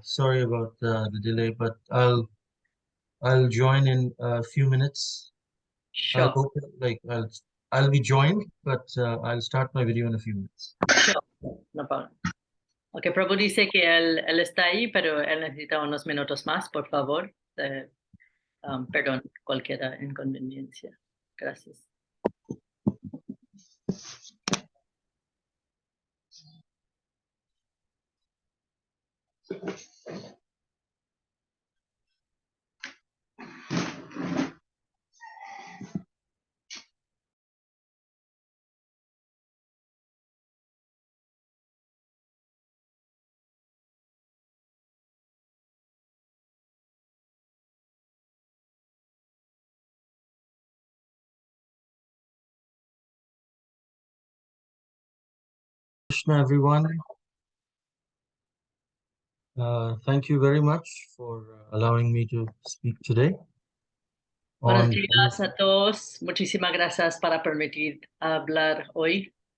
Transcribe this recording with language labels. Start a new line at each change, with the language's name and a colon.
English: Sorry about the delay, but I'll join in a few minutes. Sure. I'll be joined, but I'll start my video in a few minutes. Sure. No problem.
Spanish: Ok, Prabhu dice que él está ahí, pero él necesita unos minutos más, por favor. Perdón, cualquier inconveniencia. Gracias.
English: Krishna, everyone. Thank you very much for allowing me to speak today.
Spanish: Buenos días a todos. Muchísimas gracias para permitir hablar hoy.